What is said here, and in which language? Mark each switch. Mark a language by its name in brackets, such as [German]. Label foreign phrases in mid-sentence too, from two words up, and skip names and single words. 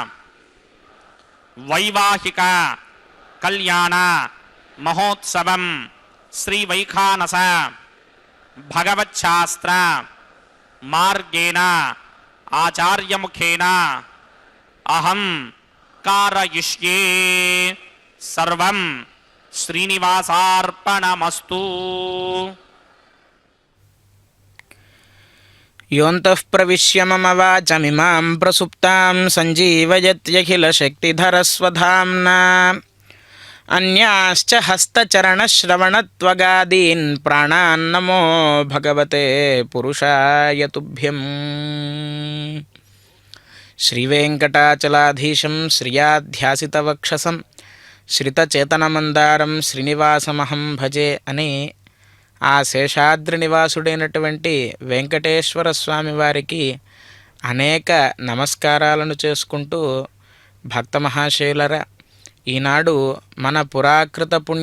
[Sanskrit] వైవాహిక కళ్యాణ మహోత్సవం శ్రీ వైఖానస భగవచ్ఛాస్త్ర మార్గేణ ఆచార్యముఖేన అహం కారయిష్యే. సర్వం శ్రీనివాసార్పణమస్తు. योऽन्तः प्रविश्य मम वाचमिमां प्रसुप्तां सञ्जीवयत्यखिलशक्तिधरस्वधाम्ना अन्याश्च हस्तचरणश्रवणत्वगादीन् प्राणान् नमो भगवते पुरुषाय तुभ्यं. श्रीवेङ्कटाचलाधीशं श्रियाध्यासितवक्षसं श्रितచేతనమందారం శ్రీనివాసమహం భజే [Telugu] అని ఆ శేషాద్రి నివాసుడైనటువంటి వెంకటేశ్వర స్వామి వారికి అనేక నమస్కారాలను చేసుకుంటూ భక్త మహాశయులరా, ఈనాడు మన పురాకృత పుణ్య